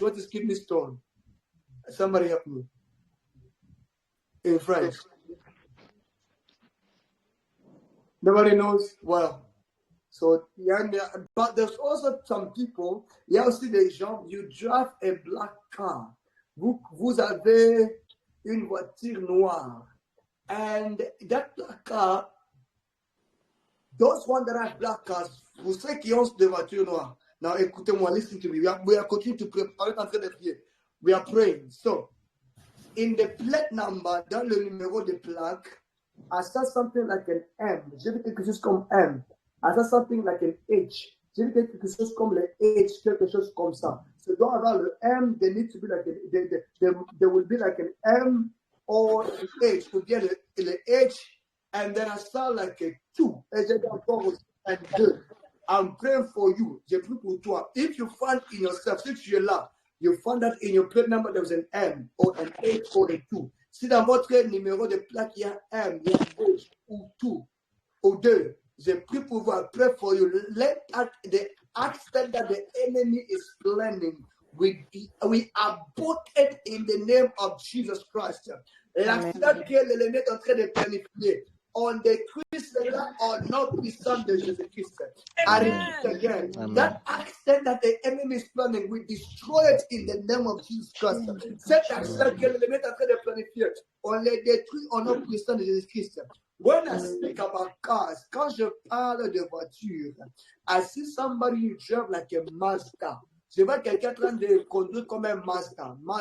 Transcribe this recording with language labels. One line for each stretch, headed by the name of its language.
English: What is kidney stone? Somebody help me. In French. Nobody knows? Well, so, but there's also some people,
French: il y a aussi des gens,
English: you drive a black car.
French: Vous avez une voiture noire.
English: And that black car, those ones that have black cars,
French: vous savez qui ont des voitures noires.
English: Now,
French: écoutez-moi,
English: listen to me. We are continuing to pray.
French: On est en train de prier.
English: We are praying. So, in the plate number,
French: dans le numéro de plaque,
English: I saw something like an M.
French: J'ai vu quelque chose comme M.
English: I saw something like an H.
French: J'ai vu quelque chose comme le H, quelque chose comme ça.
English: So,
French: doit avoir le M,
English: there needs to be like there will be like an M or an H. Could get the H, and then I saw like a 2. And 2. I'm praying for you.
French: J'ai pris pour toi.
English: If you find in yourself,
French: si tu es là,
English: you find that in your plate number there was an M or an H or a 2.
French: Si dans votre numéro de plaque, il y a M, il y a H ou 2 ou 2, j'ai pris pour vous.
English: I pray for you. Let the accident that the enemy is planning, we abort it in the name of Jesus Christ.
French: L'accident que l'ennemi est en train de planifier, on détruit cela au nom puissant de Jésus-Christ.
English: I repeat again, that accident that the enemy is planning, we destroy it in the name of Jesus Christ.
French: Cet accident que l'ennemi est en train de planifier, on les détruit au nom puissant de Jésus-Christ.
English: When I speak about cars,
French: quand je parle de voitures,
English: I see somebody who drive like a Mazda.
French: Je vois quelqu'un en train de conduire comme un Mazda.